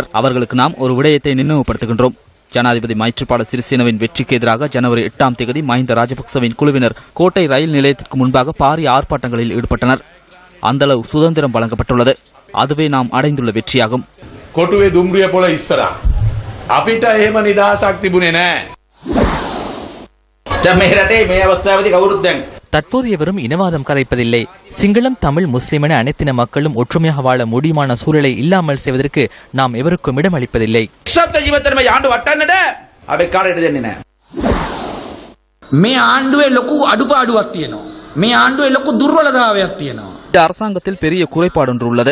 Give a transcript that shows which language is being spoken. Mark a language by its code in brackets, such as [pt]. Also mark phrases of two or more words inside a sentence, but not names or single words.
[ta] அவர்களுக்கு நாம் ஒரு விடயத்தை நினைவுபடுத்துகின்றோம். ஜனாதிபதி மைத்ரிபால சிறிசேனவின் வெற்றிக்கு எதிராக ஜனவரி 8ஆம் தேதி மஹிந்த ராஜபக்சவின் குழுவினர் கோட்டை ரயில் நிலையத்திற்கு முன்பாக பாரிய ஆர்ப்பாட்டங்களில் ஈடுபட்டனர். அந்த அளவு சுதந்திரம் வழங்கப்பட்டுள்ளது. அதுவே நாம் அடைந்துள்ள வெற்றியாகும். [si] කොටුවේ දුම්රිය පොළ ඉස්සර අපිට එහෙම නිදහසක් තිබුණේ නැහැ. දැන් මේ රටේ මේ අවස්ථාවේදී කවුරුත් දැන් [ta] தற்போது எவரும் இனவாதம் கதைப்பதில்லை. சிங்களம், தமிழ், முஸ்லிம் என அனைத்தின மக்களும் ஒற்றுமையாக வாழ முடியுமான சூழலை இல்லாமல் செய்வதற்கு நாம் எவருக்கும் இடம் அளிப்பதில்லை. இந்த அரசாங்கத்தில் பெரிய குறைபாடு ஒன்று உள்ளது.